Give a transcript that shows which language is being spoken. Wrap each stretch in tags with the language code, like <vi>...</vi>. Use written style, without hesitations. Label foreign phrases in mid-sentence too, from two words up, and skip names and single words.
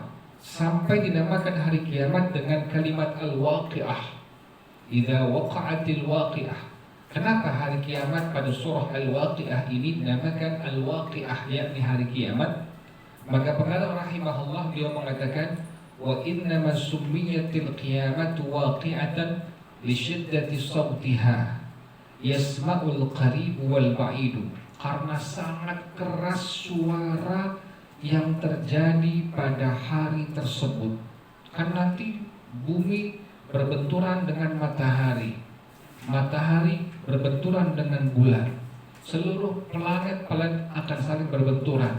<id>Sampai dinamakan hari kiamat dengan kalimat al-waqi'ah.</id> <ar>إذا وقعت الواقعة.</ar> <id>Kenapa hari kiamat pada surah al-waqi'ah ini dinamakan al-waqi'ah, yakni hari kiamat? Maka pengarang rahimahullah dia mengatakan</id> <ar>وإنما سميت القيامة واقعة لشدة صوتها يسمع القريب والبعيد.</ar> <id>Karena sangat keras suara yang terjadi pada hari tersebut. Kan nanti bumi berbenturan dengan matahari, matahari berbenturan dengan bulan, seluruh planet akan saling berbenturan.</id>